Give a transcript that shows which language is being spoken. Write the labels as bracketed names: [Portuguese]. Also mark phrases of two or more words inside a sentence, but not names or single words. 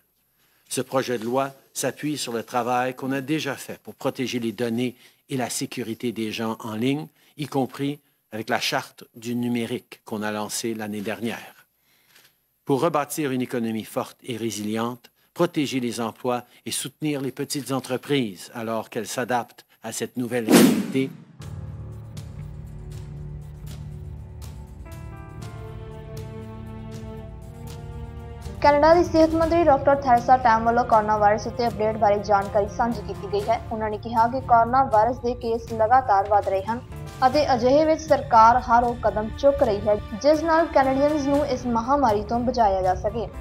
[French] Ce projet de loi s'appuie sur le travail qu'on a déjà fait pour protéger les données et la sécurité des gens en ligne, y compris avec la charte du numérique qu'on a lancée l'année dernière. Pour rebâtir une économie forte et résiliente, protéger les emplois et soutenir les petites entreprises alors qu'elles s'adaptent à cette nouvelle réalité, [Punjabi] ਕੈਨੇਡਾ ਦੀ ਸਿਹਤ ਮੰਤਰੀ ਡਾਕਟਰ ਥੈਰੇਸਾ ਟੈਮ ਵੱਲੋਂ [English] corona virus [Punjabi] ਉੱਤੇ ਅਪਡੇਟ ਬਾਰੇ ਜਾਣਕਾਰੀ ਸਾਂਝੀ ਕੀਤੀ ਗਈ ਹੈ। ਉਹਨਾਂ ਨੇ ਕਿਹਾ ਕਿ [English] corona virus [Punjabi] ਦੇ ਕੇਸ ਲਗਾਤਾਰ ਵਧ ਰਹੇ ਹਨ ਅਤੇ ਅਜਿਹੇ ਵਿੱਚ ਸਰਕਾਰ ਹਰ ਉਹ ਕਦਮ ਚੁੱਕ ਰਹੀ ਹੈ ਜਿਸ ਨਾਲ ਕੈਨੇਡੀਅਨਜ਼ ਨੂੰ ਇਸ ਮਹਾਮਾਰੀ ਤੋਂ ਬਚਾਇਆ ਜਾ ਸਕੇ।